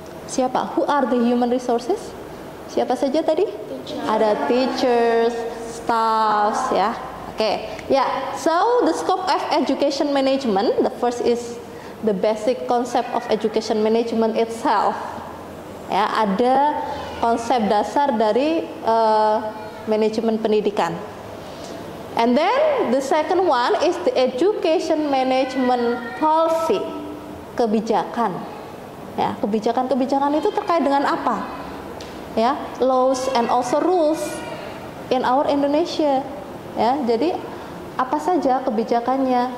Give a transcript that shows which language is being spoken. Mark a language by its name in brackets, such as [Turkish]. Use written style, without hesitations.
[Indonesian] Siapa? [English] Who are the human resources? [Indonesian] Siapa saja tadi? [English] Ada teachers, staffs, ya. Okay, yeah. So the scope of education management, the first is the basic concept of education management itself. [Indonesian] Ya, ada konsep dasar dari manajemen pendidikan. [English] And then the second one is the education management policy, kebijakan. [Indonesian] Ya, kebijakan-kebijakan itu terkait dengan apa? [English] Ya, laws and also rules in our Indonesia. [Indonesian] Ya, jadi apa saja kebijakannya?